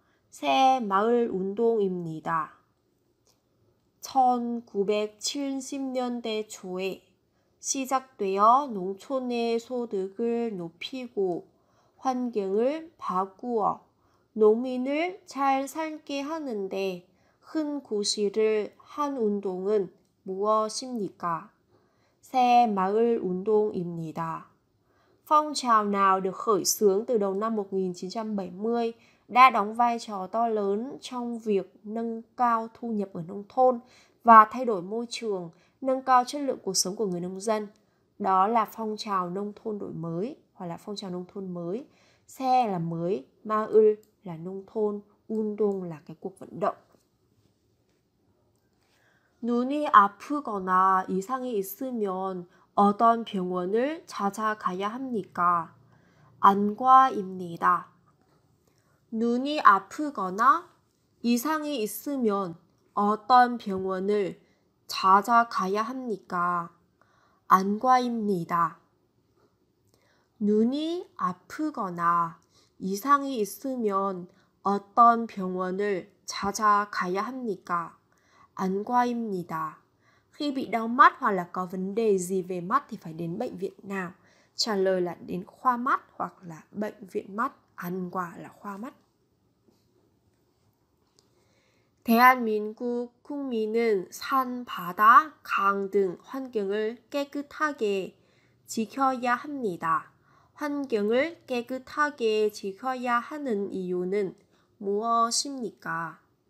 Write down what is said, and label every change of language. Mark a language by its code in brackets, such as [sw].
[ko] 새마을 운동입니다. 1970년대 초에 시작되어 농촌의 소득을 높이고 환경을 바꾸어 농민을 잘 살게 하는데 큰 구실을 한 운동은 무엇입니까? 새마을 운동입니다. [vi] Phong trào nào được khởi xướng từ đầu năm 1970 đã đóng vai trò to lớn trong việc nâng cao thu nhập ở nông thôn và thay đổi môi trường, nâng cao chất lượng cuộc sống của người nông dân. Đó là phong trào nông thôn đổi mới hoặc là phong trào nông thôn mới. Se là mới, maul là nông thôn, 운동 là cái cuộc vận động. [ko] 눈이 아프거나 이상이 있으면 어떤 병원을 찾아가야 합니까? 안과입니다. 눈이 아프거나 이상이 있으면 어떤 병원을 찾아가야 합니까? 안과입니다. 눈이 아프거나 이상이 있으면 어떤 병원을 찾아가야 합니까? 안과입니다. [vi] Khi bị đau mắt hoặc là có vấn đề gì về mắt thì phải đến bệnh viện nào? Trả lời là đến khoa mắt hoặc là bệnh viện mắt. Ăn quả là khoa mắt. [ko] 대한민국 국민은 산, 바다, 강 등 환경을 깨끗하게 지켜야 합니다. 환경을 깨끗하게 지켜야 하는 이유는 무엇입니까?